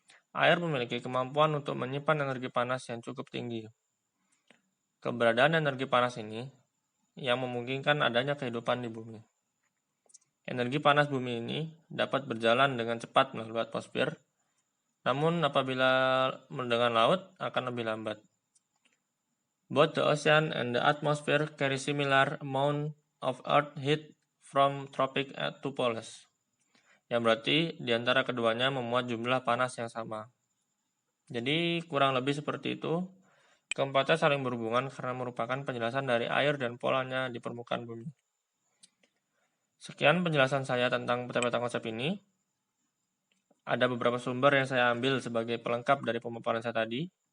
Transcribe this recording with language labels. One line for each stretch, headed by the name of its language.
Indonesian: Air memiliki kemampuan untuk menyimpan energi panas yang cukup tinggi. Keberadaan energi panas ini yang memungkinkan adanya kehidupan di bumi. Energi panas bumi ini dapat berjalan dengan cepat melalui atmosfer, namun apabila dengan laut akan lebih lambat.
English: Both the ocean and the atmosphere carry similar amount of earth heat from tropic to poles.
Indonesian: Yang berarti di antara keduanya memuat jumlah panas yang sama. Jadi kurang lebih seperti itu. Keempatnya saling berhubungan karena merupakan penjelasan dari air dan polanya di permukaan bumi. Sekian penjelasan saya tentang peta-peta konsep ini. Ada beberapa sumber yang saya ambil sebagai pelengkap dari pemaparan saya tadi.